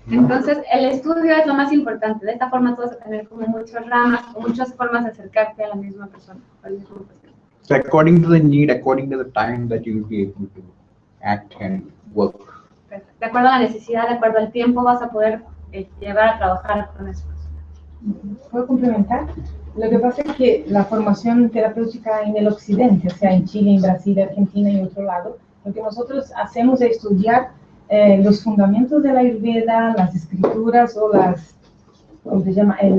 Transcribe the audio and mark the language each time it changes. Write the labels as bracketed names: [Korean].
[Spanish] Entonces el estudio es lo más importante. De esta forma tú vas a tener como muchas ramas o muchas formas de acercarte a la misma persona. Al mismo paciente. [English] So according to the need, according to the time that you will be able to act and work. [Spanish] De acuerdo a la necesidad, de acuerdo al tiempo, vas a poder llegar a trabajar con eso. ¿Puedo complementar? Lo que pasa es que la formación terapéutica en el occidente, o sea, en Chile, en Brasil, Argentina y otro lado, lo que nosotros hacemos es estudiar los fundamentos de la Ayurveda, las escrituras o las, ¿cómo se llama?